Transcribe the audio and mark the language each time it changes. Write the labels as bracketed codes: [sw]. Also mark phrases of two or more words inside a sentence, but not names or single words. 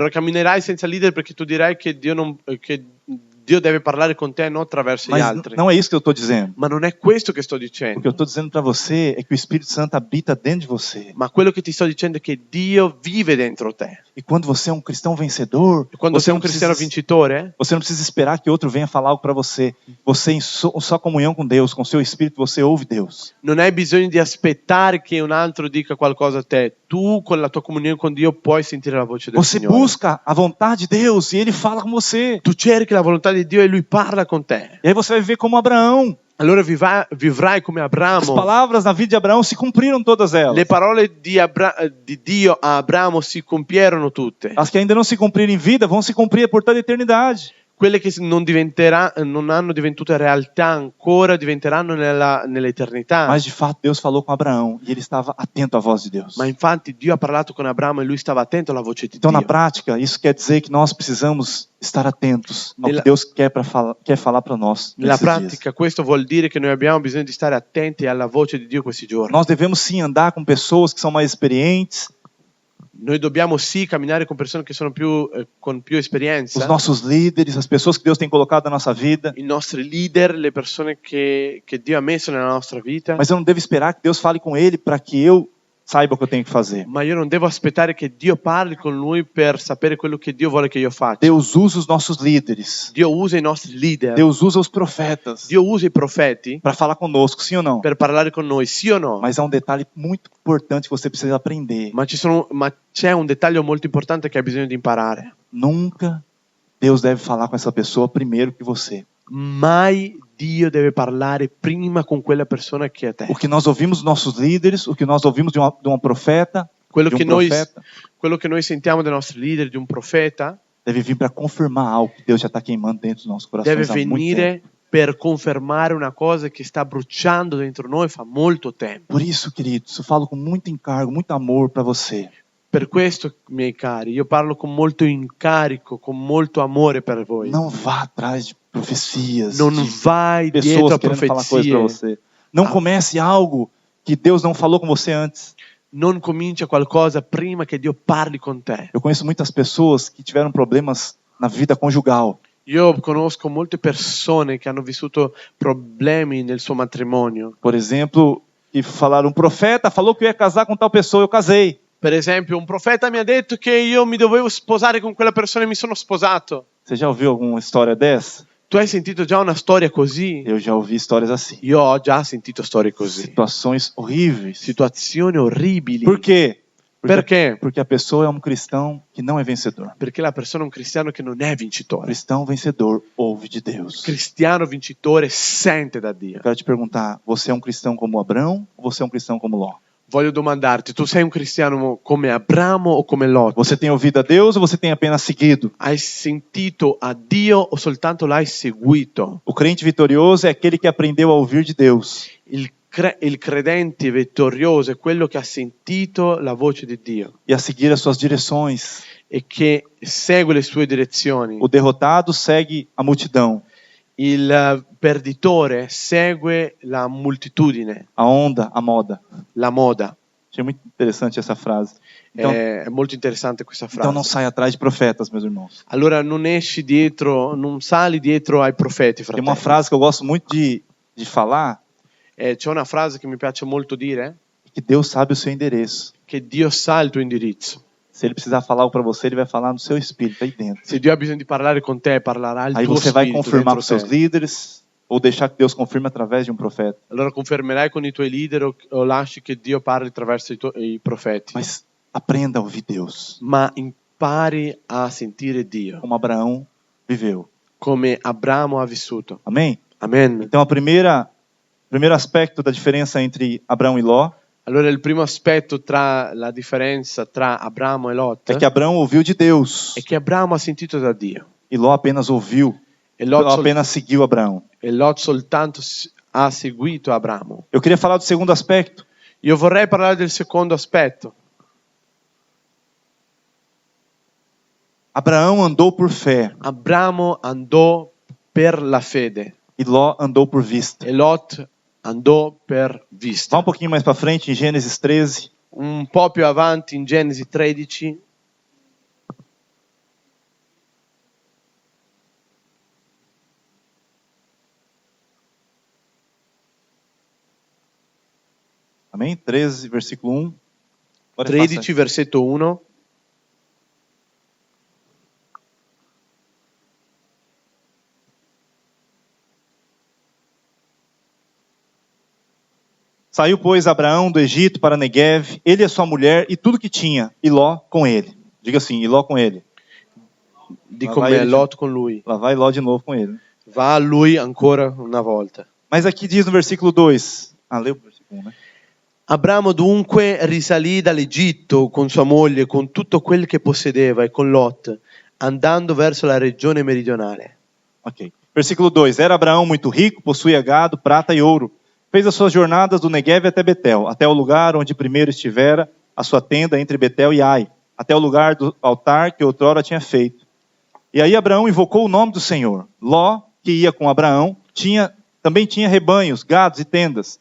[it] Allora camminerai senza leader perché tu dirai che Dio deve parlare con te non attraverso gli [pt] Mas [it] altri. [pt] não é isso que eu estou dizendo. [it] Ma non è questo che sto [pt] O [it] dicendo. [pt] que eu estou dizendo para você é que o Espírito Santo habita dentro de você. [it] Ma quello che ti sto dicendo è che Dio vive dentro te. [pt] E quando você é um cristão vencedor, [it] E quando [pt] você [it] sei [pt] não [it] un cristiano [pt] precisa, [it] vincitore, [pt] você não precisa esperar que outro venha falar algo para você. Você em só comunhão com Deus, com seu Espírito, você ouve Deus. [it] non hai bisogno di aspettare che un altro dica qualcosa a te. Tu con la tua comunione con Dio puoi sentire la voce del [pt] Você [it] Signore. [pt] busca a vontade de Deus e Ele fala com você. [it] Tu cerchi la volontà di Dio e Lui parla con te. [pt] E aí você vai viver como Abraão. [it] Allora vivrai come [pt] As [it] Abramo. [pt] palavras na vida de Abraão se cumpriram todas elas. [it] Le parole di Dio a Abramo si compierono tutte. [pt] As que ainda não se cumpriram em vida vão se cumprir por toda a eternidade. [it] Quelle che non hanno diventuto realtà ancora diventeranno nell'eternità. [pt] Mas de fato Deus falou com Abraão e ele estava atento à voz de Deus. [it] Ma infatti Dio ha parlato con Abramo e lui stava attento alla voce di [pt] Então, na [it] Dio. [pt] prática, isso quer dizer que nós precisamos estar atentos ao [it] Nella- [pt] que Deus quer falar para nós. [it] Nella [pt] nesses dias. [it] pratica questo vuol dire che noi abbiamo bisogno di stare attenti alla voce di Dio questi giorni. [pt] Nós devemos sim andar com pessoas que são mais experientes, [it] Noi dobbiamo sì camminare con persone che sono con più [pt] os [it] esperienza, [pt] nossos líderes, as pessoas que Deus tem colocado na nossa vida. [it] i nostri leader, le persone che Dio ha messo nella nostra vita. [pt] Mas eu não devo esperar que Deus fale com ele para que eu saiba o que eu tenho que fazer. [it] Ma io non devo aspettare che Dio parli con lui per sapere quello che Dio vuole che io faccia. [pt] Deus usa os nossos líderes. [it] Dio usa i nostri leader. [pt] Deus usa os profetas [it] Dio usa i profeti [pt] para falar conosco, sim ou não? [it] per parlare con noi, sì o no? [pt] Mas há um detalhe muito importante que você precisa aprender. [it] Ma c'è un dettaglio molto importante che hai bisogno di imparare. [pt] Nunca Deus deve falar com essa pessoa primeiro que você. [it] Mai Dio deve parlare prima con quella persona che è te. [pt] O que nós ouvimos dos nossos líderes, o que nós ouvimos de uma profeta, [it] Quello [pt] de [it] che, [pt] um [it] noi, [pt] profeta, [it] quello che noi sentiamo dai nostri leader, di un profeta, [pt] deve vir para confirmar algo que Deus já está queimando dentro dos nossos corações [it] deve [pt] há muito tempo. [it] venire per confermare una cosa che sta bruciando dentro noi fa molto tempo. [pt] Por isso, queridos, eu falo com muito encargo, muito amor para você. [it] Per questo, miei cari, io parlo con molto incarico, con molto amore per voi. [pt] Não vá atrás de profecias, [it] Non [pt] de [it] vai dietro [pt] pessoas [it] a [pt] querendo falar coisas para [it] profezie. [pt] você. Não Ah. comece algo que Deus não falou com você antes. [it] Non comincia qualcosa prima che Dio parli con te. [pt] Eu conheço muitas pessoas que tiveram problemas na vida conjugal. [it] Io conosco molte persone che hanno vissuto problemi nel suo matrimonio. [pt] Por exemplo, que falaram, um profeta falou que eu ia casar com tal pessoa, eu casei. [it] Per esempio, un profeta mi ha detto che io mi dovevo sposare con quella persona e mi sono sposato. [pt] Você já ouviu alguma história dessa? [it] Tu hai sentito già una storia così? [pt] Eu já ouvi histórias assim. [it] Io ho già sentito storie così. [pt] Situações horríveis. [it] Situazioni orribili. [pt] Por quê? [it] Perché? [pt] Porque a pessoa é um cristão que não é vencedor. [it] Perché la persona è un cristiano che non è vincitore. [pt] Cristão vencedor ouve de Deus. [it] Cristiano vincitore sente da Dio. [pt] Eu quero te perguntar, você é um cristão como Abrão ou você é um cristão como Ló? [it] Voglio domandarti, tu sei un cristiano come Abramo o come Lot? [pt] Você tem ouvido a Deus ou você tem apenas seguido? [it] Hai sentito a Dio o soltanto l'hai seguito? [pt] O crente vitorioso é aquele que aprendeu a ouvir de Deus. [it] Il credente vittorioso è quello che ha sentito la voce di Dio [pt] E a seguir as suas direções. [it] e che segue le sue direzioni. [pt] O derrotado segue a multidão. [it] Il perditore segue la moltitudine, [pt] A onda, a moda. [it] la moda. [pt] Achei muito interessante essa frase. Então, [it] È molto interessante questa frase. [pt] então não sai atrás de profetas, meus irmãos. [it] Allora non esci dietro, non sali dietro ai profeti, [pt] Tem uma [it] fratelli. [pt] frase que eu gosto muito de falar, [it] C'è una frase che mi piace molto dire, [pt] que Deus sabe o seu endereço. [it] che Dio sa il tuo indirizzo. [pt] Se ele precisar falar algo para você, ele vai falar no seu espírito, aí dentro. [it] Se Dio ha bisogno di parlare con te, parlerà il [pt] Aí [it] tuo [pt] você vai [it] spirito [pt] confirmar com [it] dentro [pt] seus [it] te. [pt] líderes ou deixar que Deus confirme através de um profeta. [it] Allora confermerai con i tuoi leader o lasci che Dio parli attraverso i profeti. [pt] Mas aprenda a ouvir Deus, [it] Ma impari a sentire Dio, [pt] como Abraão viveu. [it] come Abramo ha vissuto. [pt] Amém? [it] Amen. [pt] Então, primeiro aspecto da diferença entre Abraão e Ló [it] Allora il primo aspetto tra la differenza tra Abramo e Lot [pt] é que Abraão ouviu de Deus [it] è che Abramo ha sentito da Dio [pt] e Ló apenas ouviu, [it] e [pt] Ló [it] Lot, [pt] apenas seguiu Abraão. [it] soltanto ha seguito Abramo. [pt] Eu queria falar do segundo aspecto. [it] Io vorrei parlare del secondo aspetto. [pt] Abraão andou por fé [it] Abramo andò per la fede [pt] e Ló andou por vista. [it] e Lot andò per vista. [pt] Vá um pouquinho mais para frente, em Gênesis 13. [it] Un po' più avanti in Genesi 13 [pt] Amém? 13, versículo 1. Agora [it] 13 versetto 1. [pt] Saiu, pois, Abraão do Egito para Neguev, ele e a sua mulher e tudo que tinha, e Ló com ele. Diga assim, e Ló com ele. [it] Dico [pt] vai [it] me [pt] ele. [it] Lot con lui. [pt] Lá vai Ló de novo com ele. [it] Va a lui ancora una volta. [pt] Mas aqui diz no versículo 2. Leu o versículo 1, né? [it] Abramo dunque risalì dall'Egitto con sua moglie, con tutto quel che possedeva e con Lot, andando verso la regione meridionale. [pt] Ok. Versículo 2. Era Abraão muito rico, possuía gado, prata e ouro. Fez as suas jornadas do Neguev até Betel, até o lugar onde primeiro estivera a sua tenda entre Betel e Ai, até o lugar do altar que outrora tinha feito. E aí Abraão invocou o nome do Senhor. Ló, que ia com Abraão, também tinha rebanhos, gados e tendas.